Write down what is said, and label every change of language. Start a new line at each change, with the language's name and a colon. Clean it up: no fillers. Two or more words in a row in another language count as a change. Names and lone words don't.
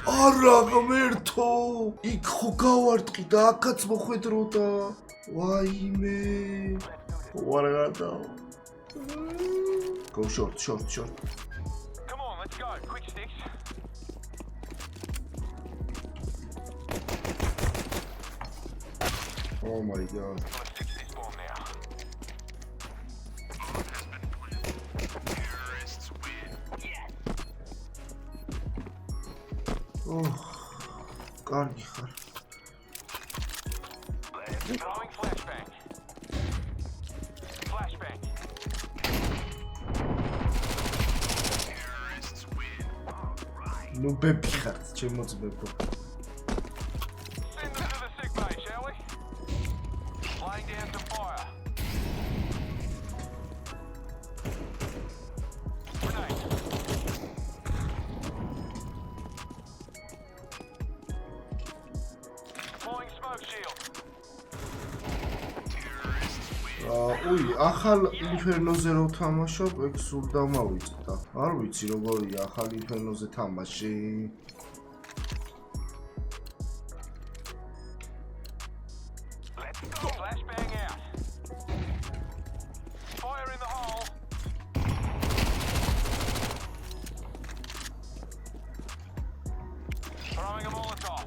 Georgian: არა ღმერთო იქ ხო გავარტყი და აქაც მოხვედროდა ვაიმე ვარაგადა
English: go short Come on, let's go. Quick sticks. oh my god Let's fix this bomb now.
Georgian: oh კარგი ხარ
English: Throwing flashbang. Flashbang.
Georgian: ნუ ბები ხარ ჩემო ძმებო
English: Send them to the sick bay, shall we? Laying down some fire. Grenade. Deploying smoke shield.
Georgian: უი ახალ ინფერნოზე რო თამაშობ ეგ სულ დამავიწყდა არ ვიცი როგორია ახალ ინფერნოზე თამაში
English: Let's go. Flashbang out. Fire in the hole. Throwing a Molotov.